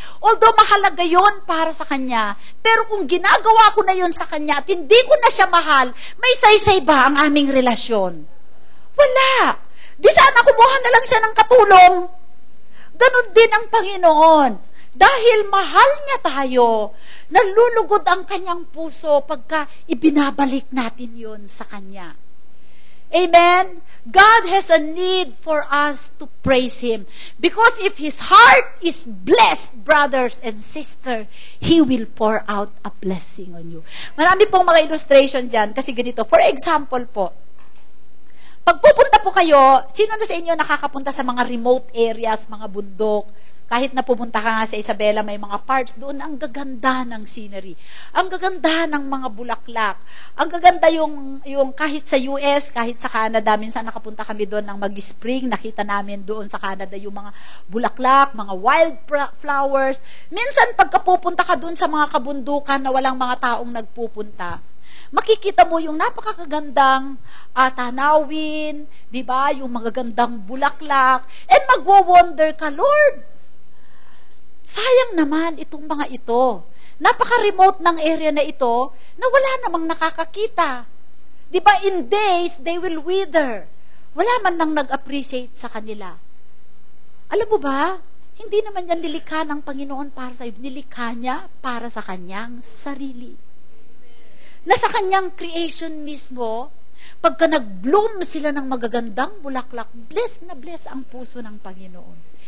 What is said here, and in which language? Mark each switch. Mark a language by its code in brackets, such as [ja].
[tl] Although mahalaga yun para sa kanya, pero kung ginagawa ko na yun sa kanya at hindi ko na siya mahal, may saysay ba ang aming relasyon? Wala. Di sana kumuha na lang siya ng katulong. Ganon din ang Panginoon. Dahil mahal niya tayo, nalulugod ang kanyang puso pagka ibinabalik natin yun sa kanya. Amen? [en] God has a need for us to praise Him. Because if His heart is blessed, brothers and sisters, He will pour out a blessing on you. [tl] Marami pong mga illustration dyan, kasi ganito. For example po, pag pupunta po kayo, sino na sa inyo nakakapunta sa mga remote areas, mga bundok, kahit na pumunta ka nga sa Isabela, may mga parts doon, ang gaganda ng scenery. Ang gaganda ng mga bulaklak. Ang gaganda yung kahit sa US, kahit sa Canada, minsan nakapunta kami doon ng mag-spring, nakita namin doon sa Canada yung mga bulaklak, mga wild flowers. Minsan pagkapupunta ka doon sa mga kabundukan na walang mga taong nagpupunta, makikita mo yung napakagandang tanawin, di ba? Yung magagandang bulaklak, and magwo-wonder ka, Lord, sayang naman itong mga ito. Napaka-remote ng area na ito na wala namang nakakakita. [en] Di ba, in days, they will wither. [tl] Wala man nang nag-appreciate sa kanila. Alam mo ba, hindi naman yan nilikha ng Panginoon para sa iyo. Nilikha niya para sa kanyang sarili. Nasa kanyang creation mismo, pagka nag-bloom sila ng magagandang bulaklak, blessed na blessed ang puso ng Panginoon.